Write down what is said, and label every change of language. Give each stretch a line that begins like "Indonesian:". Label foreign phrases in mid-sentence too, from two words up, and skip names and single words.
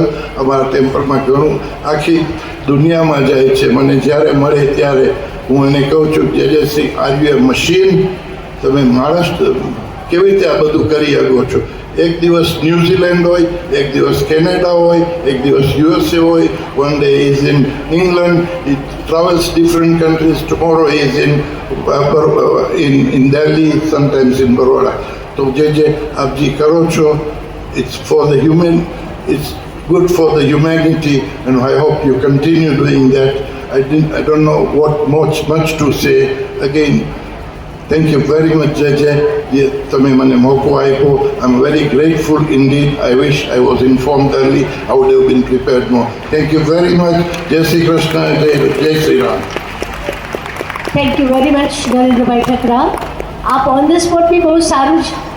Gujarati: અમારા ટેમ્પલમાં ઘણું આખી દુનિયામાં જાય છે। મને જ્યારે મળે ત્યારે હું એને કહું છું જે શ્રી
English: are you a machine,
Gujarati: તમે માણસ કેવી રીતે આ બધું કરી શકો છો। એક દિવસ ન્યૂઝીલેન્ડ હોય, એક દિવસ કેનેડા હોય, એક દિવસ USA હોય,
English: one day is in England, he travels different countries, tomorrow he is in Delhi, sometimes in Baroda।
Gujarati: તો જે આપ જે કરો છો
English: it's for the human, it's good for the humanity and I hope you continue doing that। I don't know what much to say again। Thank you very much, Jaja.
Gujarati: તમે મને મોકો આપ્યો.
English: I'm very grateful indeed. I wish I was informed early. I would have been prepared more. Thank you very much. Jai Shri Krishna. Jai Shri Ram. Thank you very much,
Gujarati: નરેન્દ્રભાઈ ઠકરા. આપ
English: on the spot
Gujarati: બી બહુ સારું